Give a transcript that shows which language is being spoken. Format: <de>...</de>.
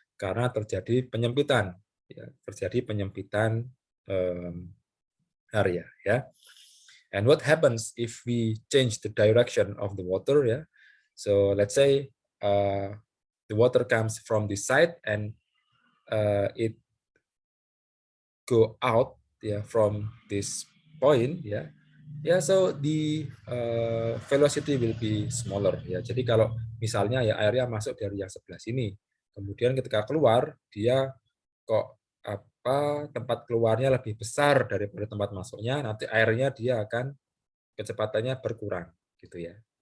<id>Karena terjadi penyempitan. Ya, terjadi penyempitan area. Ya.</id> <en>And what happens if we change the direction of the water? Yeah. So let's say the water comes from this side and it go out, yeah, from this point, yeah. Yeah, so the velocity will be smaller, ya.</en> <id>Jadi kalau misalnya ya airnya masuk dari yang sebelah sini, kemudian ketika keluar dia kok tempat keluarnya lebih besar daripada tempat masuknya, nanti airnya dia akan kecepatannya berkurang, gitu ya.</id>